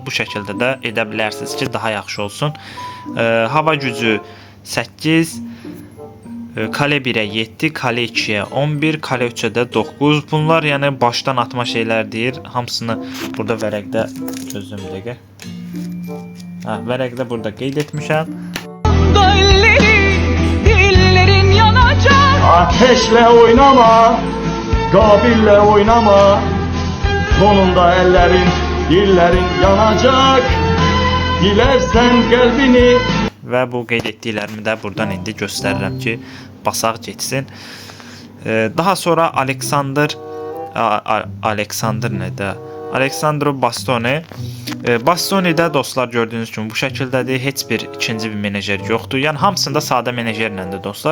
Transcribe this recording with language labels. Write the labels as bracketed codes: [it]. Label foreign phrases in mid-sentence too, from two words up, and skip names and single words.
[az] Bu şəkildə də edə bilərsiniz ki, daha yaxşı olsun. Hava gücü 8, kale 1'ə 7, kale 2'yə 11, kale 3'ə də 9. Bunlar yəni başdan atma şeylər deyir. Hamısını burada vərəqdə gözlüm bir dəqiqə. Vərəqdə burada qeyd etmişəm. [tr] Dillerin yanacak. Ateşle oynama, Kabil'le oynama. Sonunda ellerin, dillerin yanacak. Dilersen kalbini. [az] Və bu qeyd etdiklərimi də buradan indi göstərirəm ki, basaq getsin. Daha sonra Alexander nədir? Alexandro Bastoni. Bastoni'də dostlar gördüyünüz kimi bu şəkildədir. Heç bir ikinci bir menejer yoxdur. Yəni hamısında sadə menejerləndir dostlar.